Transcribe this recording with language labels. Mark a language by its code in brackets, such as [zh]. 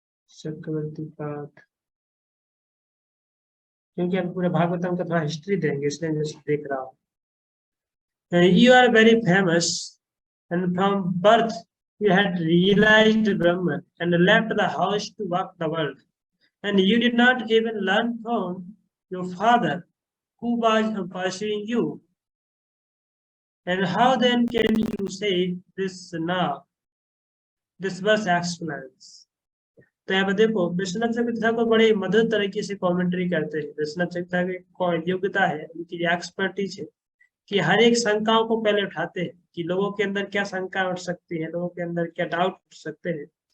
[hi] चक्रवर्ती पाठ, क्योंकि हम पूरे भागवतम का थोड़ा हिस्ट्री देंगे, इसलिए मैं देख रहा हूँ। [en] You are very famous, and from birth you had realized Brahman and left the house to walk the world, and you did not even learn from your father who was pursuing you. And how then can you say this now? This verse explains. [hi] तो यहाँ पे देखो विश्वनाथ चक्रवर्ती ठाकुर बड़े मधुर तरीके से commentary करते हैं। विश्वनाथ चक्रवर्ती की योग्यता है, उनकी एक्सपर्टीज है कि हर एक शंकाओं को पहले उठाते हैं कि लोगों के अंदर क्या शंका उठ सकती है, लोगों के अंदर क्या डाउट उठ सकते हैं।